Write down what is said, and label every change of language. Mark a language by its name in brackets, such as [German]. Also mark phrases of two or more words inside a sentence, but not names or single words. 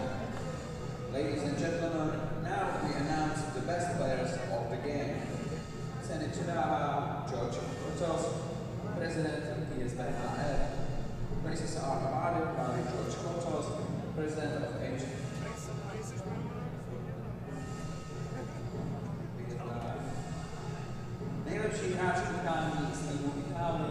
[English] Ladies and gentlemen, now we announce the best players of the game. [Czech] Ceny předává George Kotos, prezident ISBHF. [English] Places are awarded by George Kotos, president of ISBHF. [Czech] Nejlepší hráč utkání z týmu Itálie.